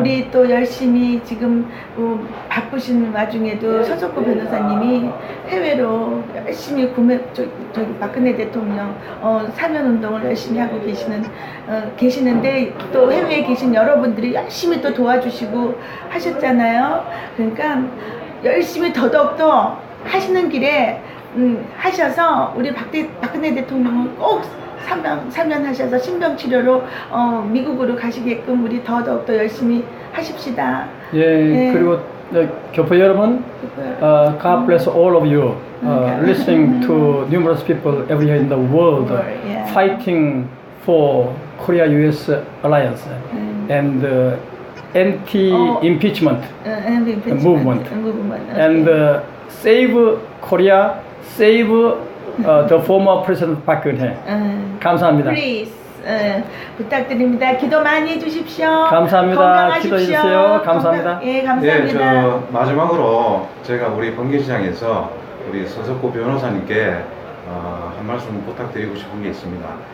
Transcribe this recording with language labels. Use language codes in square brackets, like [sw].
[ko] 우리 또 열심히 지금 바쁘신 와중에도 서석구 변호사님이 해외로 열심히 저기 박근혜 대통령 사면 운동을 열심히 하고 계시는데 또 해외에 계신 여러분들이 열심히 또 도와주시고 하셨잖아요. 그러니까 열심히 더더욱더 하시는 길에 하셔서 우리 박근혜 대통령은 꼭 사면하셔서 신병치료로 미국으로 가시게끔 우리 더욱더 열심히 하십시다. 예, 예. 그리고 교포 여러분, [en] God bless all of you, listening to numerous people everywhere in the world, yeah. fighting for Korea-U.S. alliance and anti-impeachment movement. And save Korea, save the former President Park Geun-hye. [ko] 감사합니다. Please, 부탁드립니다. 기도 많이 해주십시오. 감사합니다. 건강하십시오. 기도해주세요. 감사합니다. 예, 감사합니다. 저 마지막으로 제가 우리 번개시장에서 우리 서석구 변호사님께 한 말씀 부탁드리고 싶은 게 있습니다.